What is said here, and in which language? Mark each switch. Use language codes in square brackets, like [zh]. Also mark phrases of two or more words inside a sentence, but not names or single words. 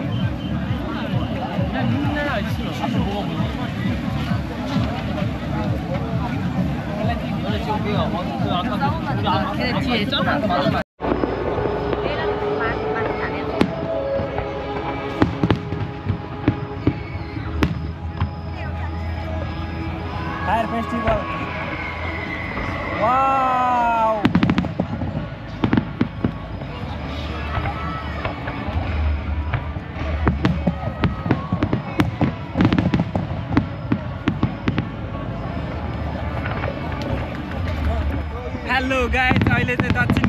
[ko] 그냥 있는 데나 있으면 앞으로 뭐가 보여? 너네 지금 우리가 그 아까 우리 걔 뒤에 있잖아. [en] fire festival wow hello guys [ne] अहिले चाहिँ दक्षिण